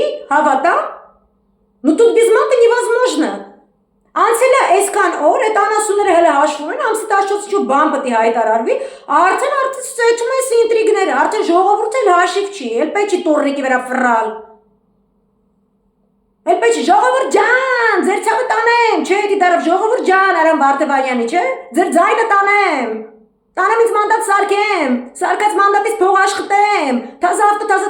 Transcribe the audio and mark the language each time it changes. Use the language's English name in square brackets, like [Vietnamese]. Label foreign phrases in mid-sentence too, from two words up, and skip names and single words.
[Armenian] Հավատա։ [Russian] Ну тут без мата невозможно։ [Armenian] Անցել է այսքան օր, այդ անասունները հələ հաշվում են, ամսի 14-ը բան պետք է հայտարարվի, արդեն ծեծում են ինտրիգները, արդեն ժողովուրդը էլ հաշիվ չի, էլ պետք չի տորնիկի վրա ֆռալ։ Էլ պետք չի ժողովուրդ ջան, ձեր ցավը տանեմ, չէ, դի դարավ ժողովուրդ ջան, Արամ Վարդևանյանի, չէ, ձեր ձայնը տանեմ։ Տանեմ ինձ մանդատ սարքեմ, սարկած մանդատից փող աշխատեմ, թազը ավտո, թազը